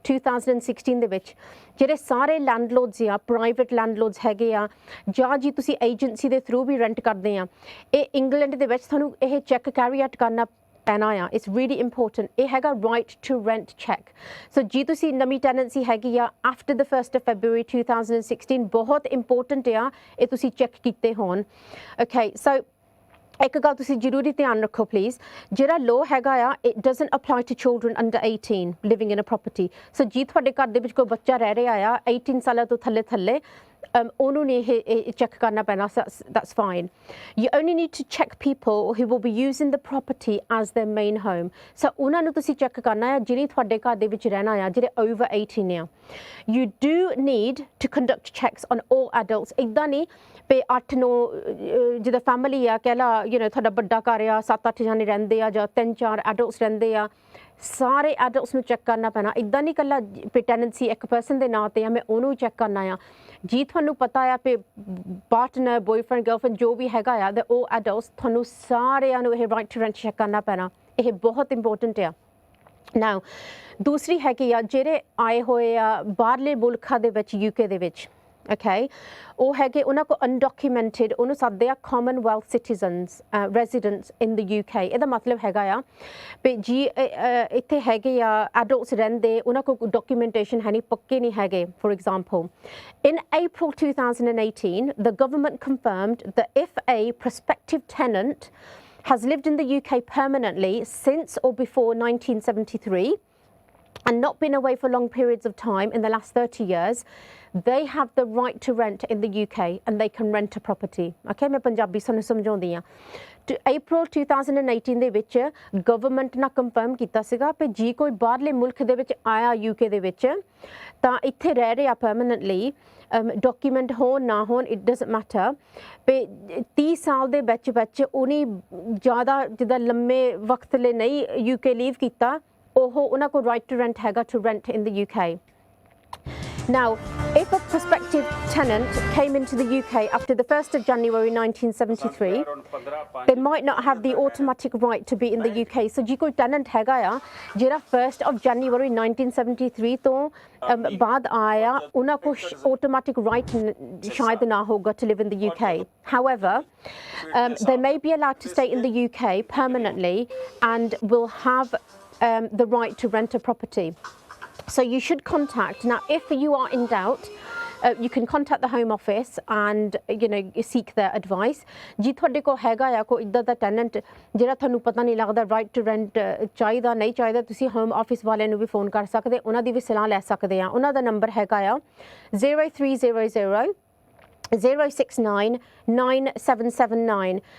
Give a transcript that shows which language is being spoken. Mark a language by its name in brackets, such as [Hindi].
[Punjabi] 2016 ਦੇ ਵਿੱਚ ਜਿਹੜੇ ਸਾਰੇ ਲੈਂਡਲੋਰਡਸ ਆ ਪ੍ਰਾਈਵੇਟ ਲੈਂਡਲੋਰਡਸ ਹੈਗੇ ਆ ਜਾਂ ਜੀ ਤੁਸੀਂ ਏਜੰਸੀ ਦੇ ਥਰੂ ਵੀ ਰੈਂਟ ਕਰਦੇ ਆ ਇਹ ਇੰਗਲੈਂਡ ਦੇ ਵਿੱਚ ਤੁਹਾਨੂੰ ਇਹ ਚੈੱਕ ਕੈਰੀ ਆਊਟ ਕਰਨਾ ਪੈਣਾ ਆ [English] it's really important [Punjabi] ਇਹ ਹੈਗਾ ਰਾਈਟ ਟੂ ਰੈਂਟ ਚੈੱਕ ਸੋ ਜੀ ਤੁਸੀਂ ਨਵੀਂ ਟੈਨੈਂਸੀ ਹੈਗੀ ਆ [English] after the 1st of February 2016 [Punjabi] ਬਹੁਤ ਇੰਪੋਰਟੈਂਟ ਆ ਇਹ ਤੁਸੀਂ ਚੈੱਕ ਕੀਤੇ ਹੋਣ ਓਕੇ ਸੋ ਇੱਕ ਗੱਲ ਤੁਸੀਂ ਜ਼ਰੂਰੀ ਧਿਆਨ ਰੱਖੋ ਪਲੀਜ਼ ਜਿਹੜਾ ਲੋ ਹੈਗਾ ਆ [English] it doesn't apply to children under 18 living in a property [Punjabi] ਸੋ ਜੀ ਤੁਹਾਡੇ ਘਰ ਦੇ ਵਿੱਚ ਕੋਈ ਬੱਚਾ ਰਹਿ ਰਿਹਾ ਆ 18 ਸਾਲਾਂ ਤੋਂ ਥੱਲੇ ਉਹਨੂੰ ਨਹੀਂ ਇਹ ਚੈੱਕ ਕਰਨਾ ਪੈਣਾ, [English] that's fine. You only need to check people who will be using the property as their main home. [Punjabi] So ਉਹਨਾਂ ਨੂੰ ਤੁਸੀਂ ਚੈੱਕ ਕਰਨਾ ਹੈ ਜਿਹੜੇ ਤੁਹਾਡੇ ਘਰ ਦੇ ਵਿੱਚ ਰਹਿਣਾ ਆ, ਜਿਹੜੇ over 18 ਆ. [English] You do need to conduct checks on all adults. [Punjabi] ਇੱਦਾਂ ਨਹੀਂ ਵੀ 8-9 ਜਿੱਦਾਂ ਫੈਮਿਲੀ ਆ, ਕਹਿ ਲਾ ਤੁਹਾਡਾ ਵੱਡਾ ਘਰ ਆ, 7-8 ਜਾਣੇ ਰਹਿੰਦੇ ਆ ਜਾਂ 3-4 ਐਡਲਟਸ ਰਹਿੰਦੇ ਆ, ਸਾਰੇ ਐਡਲਟਸ ਨੂੰ ਚੈੱਕ ਕਰਨਾ ਪੈਣਾ. ਇੱਦਾਂ ਨਹੀਂ ਇਕੱਲਾ ਵੀ ਟੈਨੈਂਸੀ ਇੱਕ ਪਰਸਨ ਦੇ ਨਾਂ 'ਤੇ ਆ, ਮੈਂ ਉਹਨੂੰ ਚੈੱਕ ਕਰਨਾ ਆ. ਜੀ ਤੁਹਾਨੂੰ ਪਤਾ ਆ ਵੀ ਪਾਰਟਨਰ, ਬॉयਫ੍ਰੈਂਡ, ਗਰਲਫ੍ਰੈਂਡ ਜੋ ਵੀ ਹੈਗਾ ਆ, ਦੇ ਉਹ ਐਡਲਟਸ, ਤੁਹਾਨੂੰ ਸਾਰਿਆਂ ਨੂੰ ਇਹ ਰਾਈਟ ਟੂ ਰੈਂਟ ਚੈੱਕ ਕਰਨਾ ਪੈਣਾ. ਇਹ ਬਹੁਤ ਇੰਪੋਰਟੈਂਟ ਆ. ਨਾਓ ਦੂਸਰੀ ਹੈਗੀ ਆ ਜਿਹੜੇ ਆਏ ਹੋਏ ਆ ਬਾਹਰਲੇ ਮੁਲਕਾਂ ਦੇ ਵਿੱਚ, UK ਦੇ ਵਿੱਚ, okay, ਉਹ ਹੈਗੇ ਉਹਨਾਂ ਕੋਲ ਅਨਡਾਕੂਮੈਂਟਡ, ਉਹਨੂੰ ਸੱਦਦੇ ਆ [English] Commonwealth citizens residents in the UK. [Punjabi] ਇਹਦਾ ਮਤਲਬ ਹੈਗਾ ਆ ਵੀ ਜੀ ਇੱਥੇ ਹੈਗੇ ਆ ਐਡਲਟਸ ਰਹਿੰਦੇ, ਉਹਨਾਂ ਕੋਲ ਡਾਕੂਮੈਂਟੇਸ਼ਨ ਹੈ ਨਹੀਂ, ਪੱਕੇ ਨਹੀਂ ਹੈਗੇ. [English] For example, in April 2018 the government confirmed that if a prospective tenant has lived in the UK permanently since or before 1973 and not been away for long periods of time in the last 30 years, they have the right to rent in the UK and they can rent a property. [Punjabi] Okay, मैं पंजाबी सानू समझाउंदी हां. April 2018 ਦੇ ਵਿੱਚ government ਨੇ confirm ਕੀਤਾ ਸੀਗਾ ਕਿ ਜੀ ਕੋਈ ਬਾਹਰਲੇ ਮੁਲਕ ਦੇ ਵਿੱਚ ਆਇਆ UK ਦੇ ਵਿੱਚ ਤਾਂ ਇੱਥੇ ਰਹਿ ਰਿਹਾ ਪਰਮਨੈਂਟਲੀ, ਡਾਕੂਮੈਂਟ ਹੋਣ ਨਾ ਹੋਣ, [English] it doesn't matter, [Punjabi] ਵੀ 30 ਸਾਲ ਦੇ ਵਿੱਚ ਉਹਨੇ ਜ਼ਿਆਦਾ ਜਿੱਦਾਂ ਲੰਮੇ ਵਕਤ ਲਈ ਨਹੀਂ UK ਲੀਵ ਕੀਤਾ, ਉਹ ਉਹਨਾਂ ਕੋਲ ਰਾਈਟ ਟੂ ਰੈਂਟ ਹੈਗਾ, to rent in the UK. [English] Now, if a prospective tenant came into the UK after the 1st of January 1973, they might not have the automatic right to be in the UK. [Punjabi] So ਜੇ ਕੋਈ tenant ਹੈਗਾ ਆ ਜਿਹੜਾ 1st of January 1973 ਤੋਂ ਬਾਅਦ ਆਇਆ, ਉਹਨਾਂ ਕੋਲ automatic right ਸ਼ਾਇਦ ਨਾ ਹੋਗਾ [English] to live in the UK. However, they may be allowed to stay in the UK permanently and will have the right to rent a property. So you should contact. Now, if you are in doubt, you can contact the Home Office and seek their advice. [Punjabi] ਜੀ ਤੁਹਾਡੇ ਕੋਲ ਹੈਗਾ ਆ ਕੋਈ ਇੱਦਾਂ ਦਾ tenant ਜਿਹੜਾ ਤੁਹਾਨੂੰ ਪਤਾ ਨਹੀਂ ਲੱਗਦਾ ਰਾਈਟ ਟੂ ਰੈਂਟ ਚਾਹੀਦਾ ਨਹੀਂ ਚਾਹੀਦਾ, ਤੁਸੀਂ ਹੋਮ ਆਫਿਸ ਵਾਲਿਆਂ ਨੂੰ ਵੀ ਫੋਨ ਕਰ ਸਕਦੇ, ਉਹਨਾਂ ਦੀ ਵੀ ਸਲਾਹ ਲੈ ਸਕਦੇ ਆ. ਉਹਨਾਂ ਦਾ ਨੰਬਰ ਹੈਗਾ ਆ 0300 069 9779.